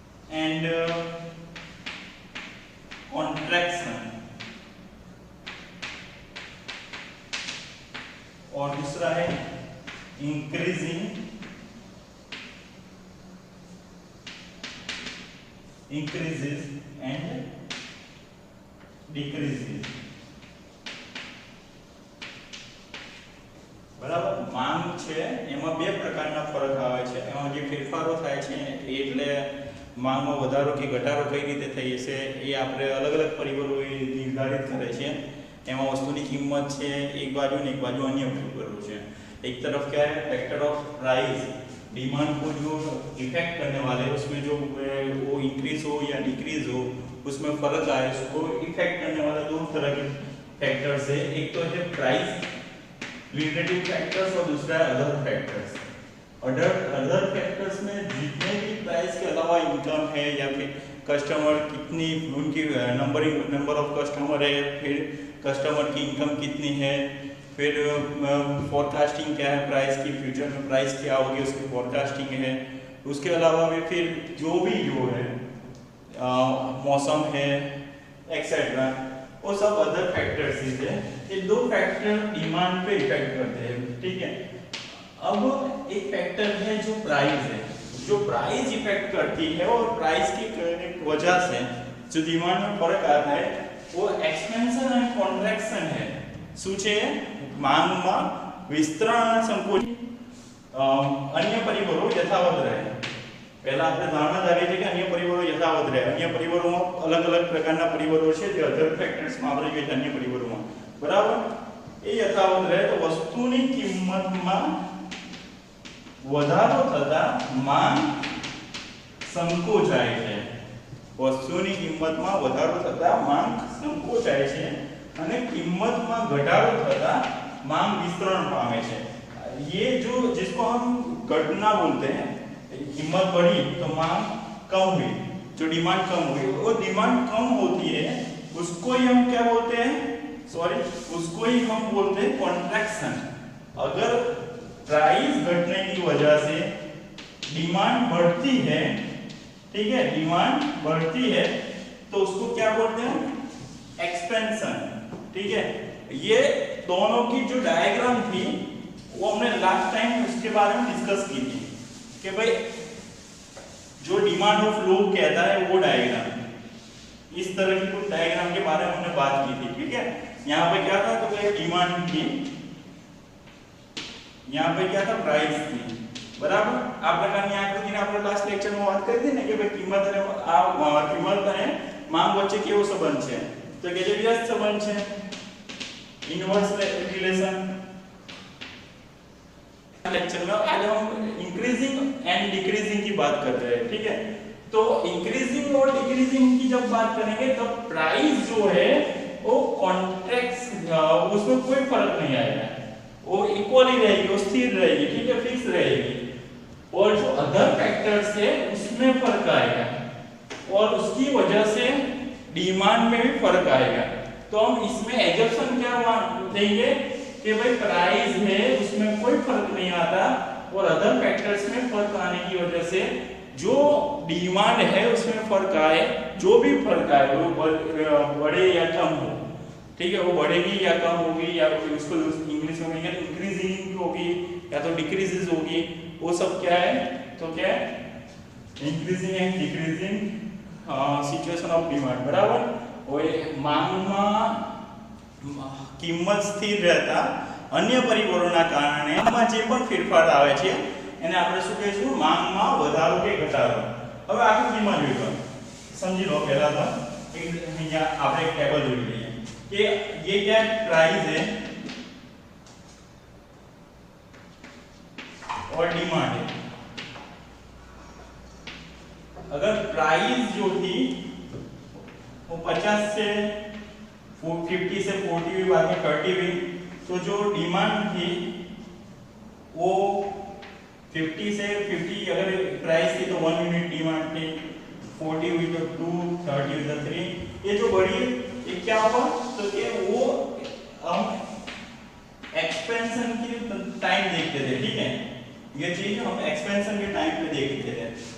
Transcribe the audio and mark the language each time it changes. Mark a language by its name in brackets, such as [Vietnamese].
[Hindi] And contraction, और दूसरा है इंक्रीजिंग [English] increases and decreases, [Hindi] બરાબર। [Gujarati] માંગ છે એમાં બે પ્રકારના ફરક આવે છે, એમાં જે ફેરફારો થાય છે એટલે માંગમાં વધારો કે ઘટાડો કઈ રીતે થઈ છે એ આપણે અલગ અલગ પરિબળો નિર્ધારિત કરે છે। એમાં વસ્તુની કિંમત છે એક બાજુ ને એક બાજુ અન્ય પરિબળો છે। [Hindi] एक तरफ क्या है, फैक्टर ऑफ प्राइस, डिमांड को जो इफेक्ट करने वाले उसमें जो वो इंक्रीज हो या डिक्रीज हो उसमें फर्क आए, उसको इफेक्ट करने वाले दो तरह के फैक्टर्स है। एक तो है प्राइस रिलेटिव फैक्टर्स और दूसरा है अदर फैक्टर्स। अदर फैक्टर्स में जितने भी प्राइस के अलावा इनकम है या फिर कस्टमर कितनी उनकी नंबर ऑफ कस्टमर है, फिर कस्टमर की इनकम कितनी है, फिर फोरकास्टिंग क्या है प्राइस की, फ्यूचर में प्राइस क्या होगी उसकी फोरकास्टिंग है। उसके अलावा भी फिर जो है मौसम है एक्सेट्रा, वो सब अदर फैक्टर्स है। ये दो फैक्टर डिमांड पे इफेक्ट करते हैं, ठीक है। अब एक फैक्टर है जो प्राइस है, जो प्राइस इफेक्ट करती है और प्राइस की वजह से जो डिमांड में फर्क आता है वो एक्सपेंशन एंड कॉन्ट्रैक्शन है। [Gujarati] શું છે, માંગમાં વિસ્તરણ અને સંકોચન અન્ય પરિબળો યથાવત રહે। પહેલા આપણે ધારણા ધારીએ છીએ કે અન્ય પરિબળો યથાવત રહે। અન્ય પરિબળોમાં અલગ અલગ પ્રકારના પરિબળો છે જે અધર ફેક્ટર્સમાં આપણે જોઈએ અન્ય પરિબળોમાં, બરાબર। એ યથાવત રહે તો વસ્તુની કિંમતમાં વધારો થતા માંગ સંકોચાય છે। વસ્તુની કિંમતમાં વધારો થતા માંગ સંકોચાય છે અને કિંમતમાં ઘટાડો થતા માંગ વિસ્તરણ પામે છે। [Hindi] ये जो जिसको हम घटना बोलते हैं, कीमत बढ़ी तो मांग कम हुई, जो डिमांड कम हुई, वो डिमांड कम होती है उसको ही हम क्या बोलते हैं, उसको ही हम बोलते हैं कॉन्ट्रैक्शन। अगर प्राइस घटने की वजह से डिमांड बढ़ती है, ठीक है, डिमांड बढ़ती है तो उसको क्या बोलते हैं, एक्सपेंशन, ठीक है। ये दोनों की जो डायग्राम थी वो हमने लास्ट टाइम उसके बारे में डिस्कस की थी कि भाई जो डिमांड ऑफ लो कहता है वो डायग्राम, इस तरह की कुछ डायग्राम के बारे में हमने बात की थी, ठीक है। यहाँ पे क्या था, तो भाई डिमांड थी, यहाँ पे क्या था, प्राइस थी, बराबर। [Gujarati] આ પ્રકારની આકૃતિને આપણે લાસ્ટ લેક્ચરમાં વાત કરી હતી ને કે ભાઈ કિંમત અને માંગ વચ્ચે કેવો સંબંધ છે, तो કે જે વ્યસ્ત સંબંધ છે, इनवर्स रिलेशन। [Hindi] लेक्चर में आज हम इंक्रीजिंग एंड डिक्रीजिंग की बात कर रहे हैं, ठीक है। तो इंक्रीजिंग और डिक्रीजिंग की जब बात करेंगे तब प्राइस जो है वो कॉन्ट्रैक्ट्स, उसमें कोई फर्क नहीं आएगा, वो इक्वल ही रहेगी, वो स्थिर रहेगी, ठीक है, फिक्स रहेगी। और जो अदर फैक्टर्स है उसमें फर्क आएगा और उसकी वजह से डिमांड में भी फर्क आएगा। तो हम इसमें एजम्पशन क्या देंगे कि भाई प्राइस है उसमें कोई फर्क नहीं आता और अदर फैक्टर्स में फर्क आने की वजह से जो डिमांड है उसमें फर्क आए, जो भी फर्क आए वो बढ़े या कम हो, ठीक है, वो बढ़ेगी या कम होगी, या उसको इंग्लिश में कहेंगे इंक्रीजिंग होगी या तो डिक्रीजेस होगी, वो सब क्या है, तो क्या है, increasing and decreasing situation of demand, बराबर। [Gujarati] और માંગમાં કિંમત સ્થિર રહેતા અન્ય પરિબળોના કારણે આમાં જે પણ ફેરફાર આવે છે એને આપણે શું કહીશું, માંગમાં વધારો કે ઘટાડો। હવે આકૃતિમાં જોઈ લો, સમજી લો પહેલા તો અહીંયા આપણે એક ટેબલ જોઈ લઈએ કે [Hindi] ये क्या प्राइस है और डिमांड है। अगर प्राइस जो थी वो 50 से 50 से 40 हुई, बाद में 30 हुई, तो जो डिमांड थी वो 50 से 50, अगर प्राइस थी तो 1 यूनिट डिमांड थी, 40 हुई तो 2, 30 हुई तो 3, ये जो बढ़ी ये क्या हुआ, तो ये वो हम एक्सपेंशन की टाइम देखते थे, ठीक है, ये चीज हम एक्सपेंशन के टाइम पे देखते थे।